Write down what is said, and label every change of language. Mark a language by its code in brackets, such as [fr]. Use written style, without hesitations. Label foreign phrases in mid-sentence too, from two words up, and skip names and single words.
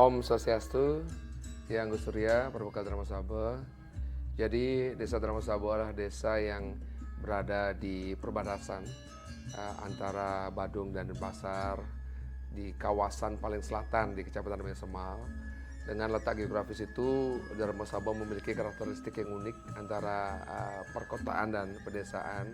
[id] Swastiastu, Hyang Gus Surya, Pramuka Dharma Saba. Jadi Desa Dharma Saba adalah desa yang berada di perbatasan antara Badung dan Denpasar di kawasan paling selatan di Kecamatan Namanya Semal. Dengan letak geografis itu, Dharma Saba memiliki karakteristik yang unik antara perkotaan dan pedesaan.